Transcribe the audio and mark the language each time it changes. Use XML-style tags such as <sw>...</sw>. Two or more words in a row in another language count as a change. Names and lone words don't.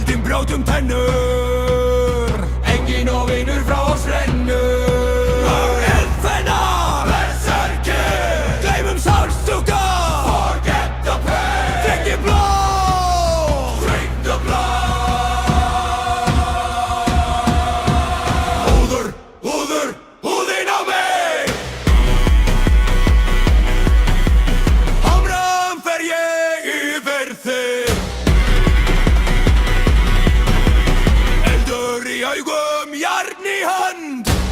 <is>brjótum tennur. Engin og vinur frá oss rennur. Eldfennar, berserkir, gleymum sársauka.</is> <en>Forget the pain,</en> <is>drikkið blóð,</is> <en>drink the blood.</en> <is>Húður, húður, húðin á mig. Hamram fer ég yfir þig. Eldur í augum, járn í hönd.</is>